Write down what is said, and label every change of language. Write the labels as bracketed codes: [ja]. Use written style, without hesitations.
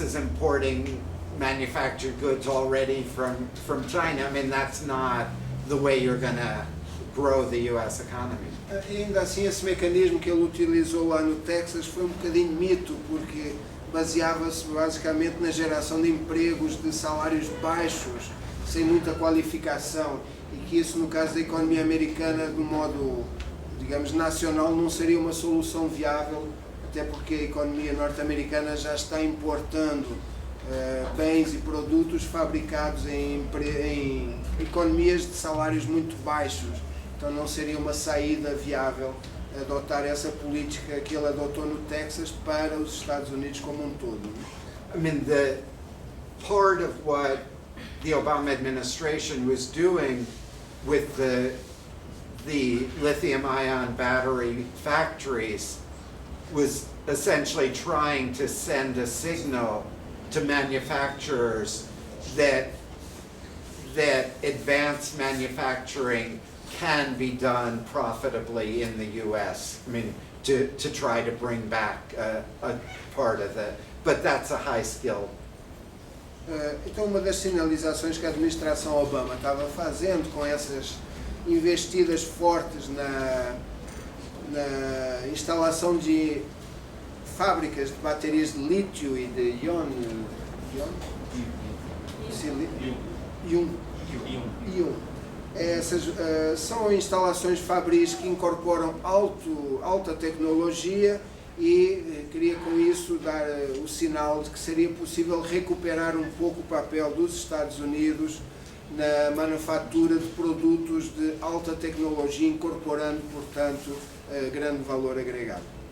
[en] is importing manufactured goods already from China, I mean, that's not the way you're going to grow the U.S. economy. [pt] E ainda assim, esse mecanismo que ele utilizou lá no Texas foi um bocadinho mito, porque baseava-se basicamente na geração de empregos de salários baixos, sem muita qualificação, e que isso, no caso da economia americana, de um modo, digamos, nacional, não seria uma solução viável, até porque a economia norte-americana já está importando bens e produtos fabricados em economias de salários muito baixos. Então não seria uma saída viável adotar essa política que ele adotou no Texas para os Estados Unidos como um todo. [en] I mean, the part of what the Obama administration was doing with the lithium-ion battery factories was essentially trying to send a signal to manufacturers that advanced manufacturing can be done profitably in the U.S. I mean, to try to bring back a part of that, but that's a high skill. [pt] Então, uma das sinalizações que a administração Obama estava fazendo com essas investidas fortes na instalação de fábricas de baterias de lítio e de íon, essas são instalações fabris que incorporam alta tecnologia e queria com isso dar o sinal de que seria possível recuperar um pouco o papel dos Estados Unidos na manufatura de produtos de alta tecnologia, incorporando, portanto, grande valor agregado.